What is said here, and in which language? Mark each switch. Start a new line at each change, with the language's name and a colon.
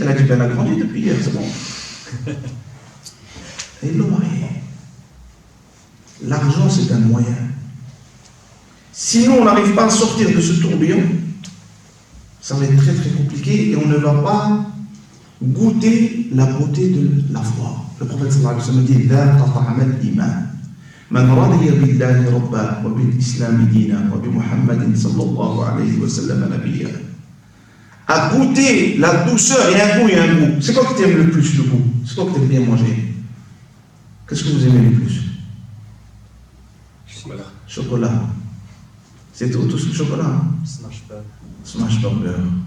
French: Elle a dit, ben, elle a grandi depuis hier, c'est bon. Et il l'a marié. L'argent, c'est un moyen. Sinon, on n'arrive pas à sortir de ce tourbillon, ça va être très très compliqué et on ne va pas goûter la beauté de la foi. Le prophète sallallahu alayhi wa sallam dit, la tata'amal iman.
Arabic: من رضي بالله ربا وبالإسلام دينا وبمحمد صلى الله عليه وسلم نبيا.
French: À goûter la douceur, il y a un goût, il y a un goût. C'est quoi que tu aimes le plus, le goût? C'est quoi que tu aimes bien manger? Qu'est-ce que vous aimez le plus? Chocolat. C'est tout le chocolat. Smash burger.